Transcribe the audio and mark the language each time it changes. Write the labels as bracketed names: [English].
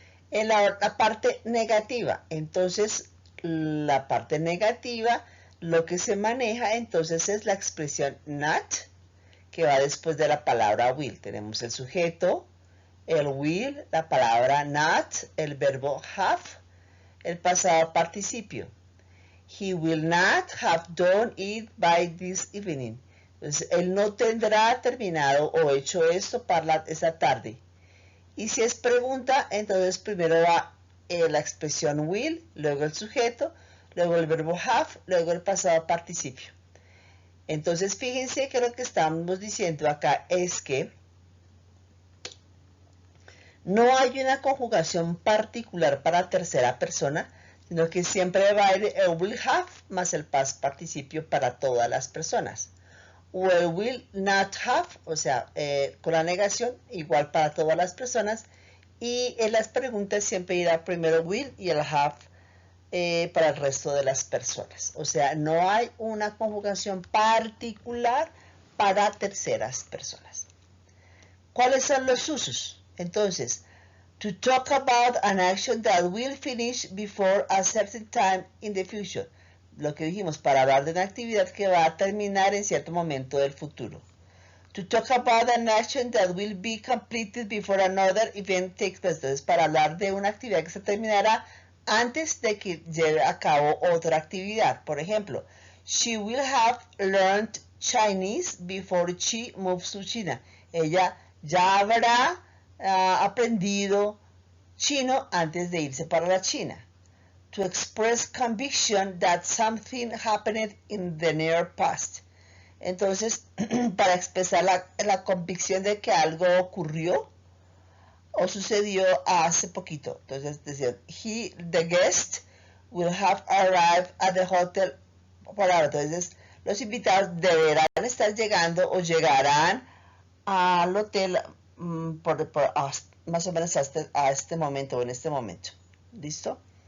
[Spanish] En la parte negativa, entonces la parte negativa, lo que se maneja entonces es la expresión not, que va después de la palabra will. Tenemos el sujeto, el will, la palabra not, el verbo have, el pasado participio. [English] He will not have done it by this evening. [Spanish] Entonces, él no tendrá terminado o hecho esto para esa tarde. Y si es pregunta, entonces primero va la expresión will, luego el sujeto, luego el verbo have, luego el pasado participio. Entonces, fíjense que lo que estamos diciendo acá es que no hay una conjugación particular para tercera persona, sino que siempre va a ir el will have más el past participio para todas las personas. O el will not have, o sea, con la negación, igual para todas las personas. Y en las preguntas siempre irá primero will y el have para el resto de las personas. O sea, no hay una conjugación particular para terceras personas. ¿Cuáles son los usos? Entonces, [English] to talk about an action that will finish before a certain time in the future. [Spanish] Lo que dijimos, para hablar de una actividad que va a terminar en cierto momento del futuro. [English] To talk about an action that will be completed before another event takes place. [Spanish] Entonces, para hablar de una actividad que se terminará antes de que lleve a cabo otra actividad. Por ejemplo, [English] she will have learned Chinese before she moves to China. [Spanish] Ella ya habrá aprendido chino antes de irse para la China. [English] To express conviction that something happened in the near past. [Spanish] Entonces, para expresar la convicción de que algo ocurrió o sucedió hace poquito. Entonces, decía, [English] the guest, will have arrived at the hotel [Spanish] por ahora. Entonces, los invitados deberán estar llegando o llegarán al hotel más o menos a este momento o en este momento. ¿Listo?